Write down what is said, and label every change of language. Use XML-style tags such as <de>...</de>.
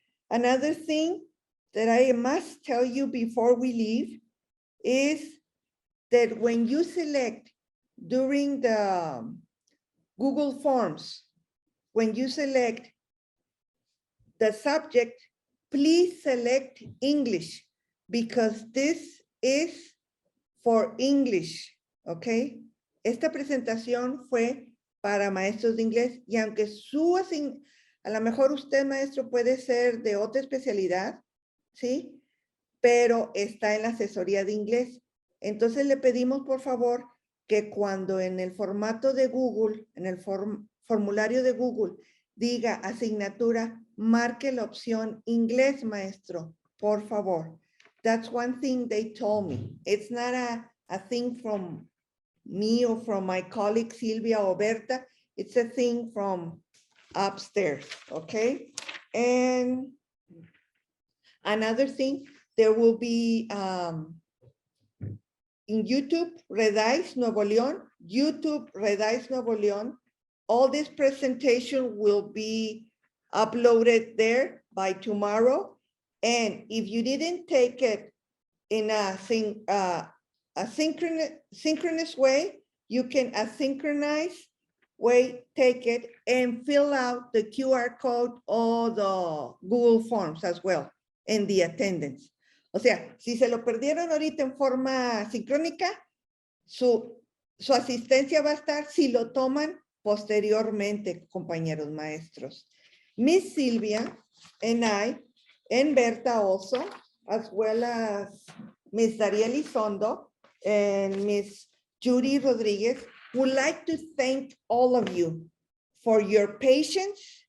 <en>Another thing that I must tell you before we leave is that when you select during the Google Forms, when you select the subject, please select English because this is for English, ¿ok?</en> <es>Esta presentación fue para maestros de inglés y aunque a lo mejor usted, maestro, puede ser de otra especialidad, ¿sí? Pero está en la asesoría de inglés. Entonces le pedimos, por favor, que cuando en el formato de Google, en el formulario de Google, diga asignatura, marque la opción inglés, maestro, por favor.</es> <en>That's one thing they told me. It's not a thing from me or from my colleague Silvia or Berta. It's a thing from upstairs, okay? And another thing, there will be in YouTube, Redais Nuevo León, YouTube Redais Nuevo León. All this presentation will be uploaded there by tomorrow. And if you didn't take it in a synchronous way, you can asynchronize way, take it and fill out the QR code or the Google Forms as well in the attendance.</en> <es>O sea, si se lo perdieron ahorita en forma sincrónica, su asistencia va a estar si lo toman posteriormente, compañeros maestros.</es> <en>Miss Silvia and I, and Berta also, as well as Miss Daria Elizondo and Miss Judy Rodriguez, would like to thank all of you for your patience.</en>